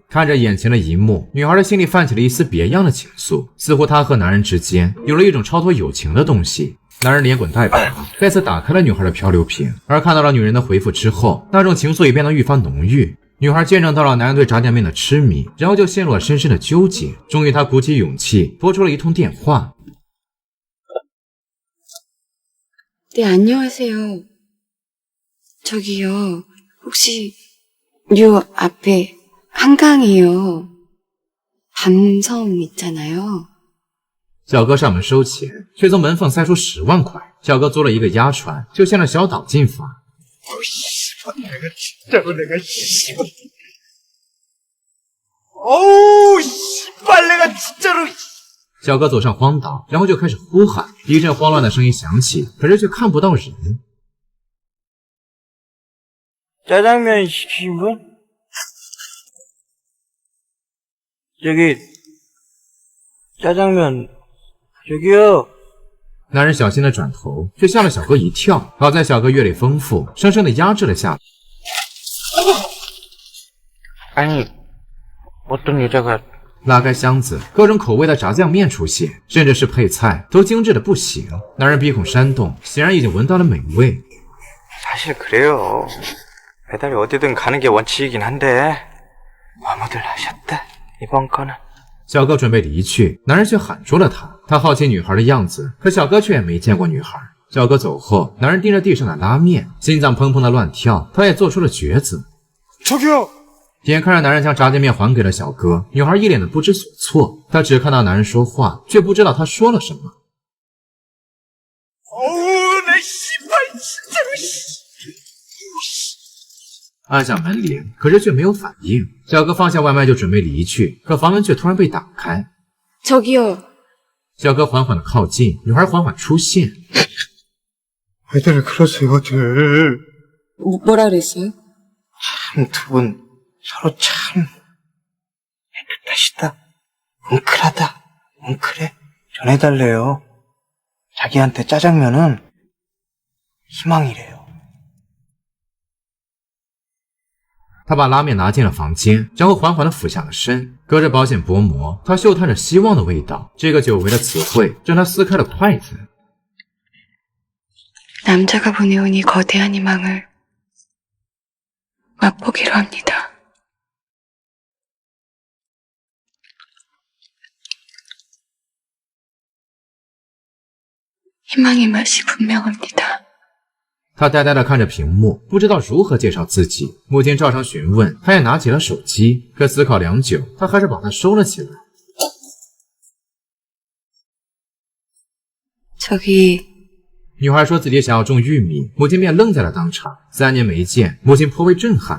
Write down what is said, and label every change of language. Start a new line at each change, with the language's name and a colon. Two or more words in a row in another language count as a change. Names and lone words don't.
Chinese: 看着眼前的一幕，女孩的心里泛起了一丝别样的情愫，似乎她和男人之间有了一种超脱友情的东西。男人连滚带爬，再次打开了女孩的漂流瓶，而看到了女人的回复之后，那种情愫也变得愈发浓郁。女孩见证到了男人对炸酱面的痴迷，然后就陷入了深深的纠结。终于，她鼓起勇氣拨出了一通电话。
Korean: 네, 안녕하세요. 저기요, 혹시 요 앞에 한강이요. 밤섬 있잖아요.
Chinese: 小哥上门收钱，却从门缝塞出10万块。小哥租了一个鸭船，就像那小岛进发。
Korean: 내가 진짜로 내가 씨발 어우 씨발 내가 진짜로
Chinese: 小哥走上荒岛，然后就开始呼喊，一阵慌乱的声音响起，可是却看不到人。
Korean: 짜장면 시키신 분? 저기 짜장면 저기요
Chinese: 男人小心的转头，却吓了小哥一跳。好在小哥阅历丰富，生生的压制了下来。
Korean: 아니 어떤 여자가
Chinese: 拉开箱子，各种口味的炸酱面出现，甚至是配菜都精致的不行。男人鼻孔扇动，显然已经闻到了美味。
Korean: 사실 그래요 배달이 어디든 가는 게 원칙이긴 한데 너무들 하셨다 이번 거는
Chinese: 小哥准备离去，男人却喊住了他。他好奇女孩的样子，可小哥却也没见过女孩。小哥走后，男人盯着地上的拉面，心脏砰砰的乱跳。他也做出了抉择。
Korean: 저기요
Chinese: 眼看着男人将炸酱面还给了小哥，女孩一脸的不知所措。她只看到男人说话，却不知道他说了什么。
Korean: 어우 내 씨발 진짜로
Chinese: 按下门铃，可是却没有反应。小哥放下外卖就准备离去，可房门却突然被打开。
Korean: 저기요.
Chinese: 小哥缓缓的靠近，女孩缓缓出现。
Korean: 왜들 그러세요 들 뭐라 그랬어요? 참 두 분 서로 참 애틋하시다 뭉클하다 뭉클해 전해달래요 자기한테 짜장면은 희망이래요
Chinese: 他把拉面拿进了房间，然后缓缓地俯下了身，隔着保险薄膜，他嗅探着希望的味道。这个久违的词汇让他撕开了筷子。
Korean: 남자가 보내온 이 거대한 희망을 맛보기로 합니다. 희망의 맛이 분명합니다.
Chinese: 他呆呆地看着屏幕，不知道如何介绍自己。母亲照常询问，他也拿起了手机，可思考良久，他还是把它收了起来。
Korean: 저기
Chinese: 女孩说自己想要种玉米，母亲便愣在了当场。3年没见，母亲颇为震撼。